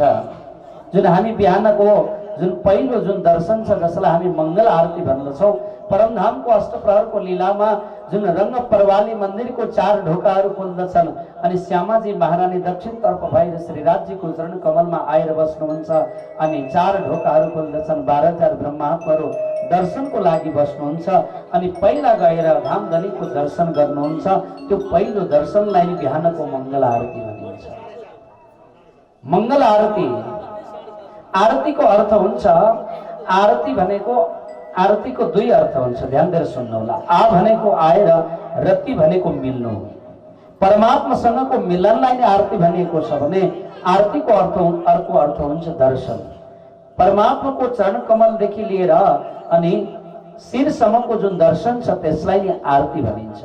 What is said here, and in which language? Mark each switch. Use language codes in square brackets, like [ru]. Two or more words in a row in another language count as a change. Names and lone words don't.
[ne] जुन हामी बिहानको जुन पहिलो जुन दर्शन छ जसलाई हामी मंगल आरती भन्दछौं, परमधामको अष्टप्रहरको लीलामा जुन रंग परवाली मन्दिरको 4 ढोकाहरू खुल्दछन् अनि श्यामाजी महारानी दक्षिणतर्फ भएर श्रीराजजीको चरण कमलमा आएर बस्नुहुन्छ अनि 4 ढोकाहरू खुल्दछन्। 12,000 ब्रह्मात्माहरू दर्शनको लागि बस्नुहुन्छ अनि पहिला गएर धामधनीको दर्शन गर्नुहुन्छ। त्यो पहिलो दर्शनलाई बिहानको मंगल आरती भनिन्छ। मंगल आरती, आरती को अर्थ हुन्छ, आरती भनेको आरतीको 2 अर्थ हुन्छ, ध्यान दिएर सुन्नुहोला। आ भनेको आएर, रति भनेको मिल्नु। परमात्मासँगको मिलनलाई नै आरती भनिएको छ भने आरतीको अर्को अर्थ हुन्छ दर्शन। परमात्माको चरण कमलदेखि लिएर अनि शिरसम्मको जुन दर्शन छ त्यसलाई नै आरती भनिन्छ।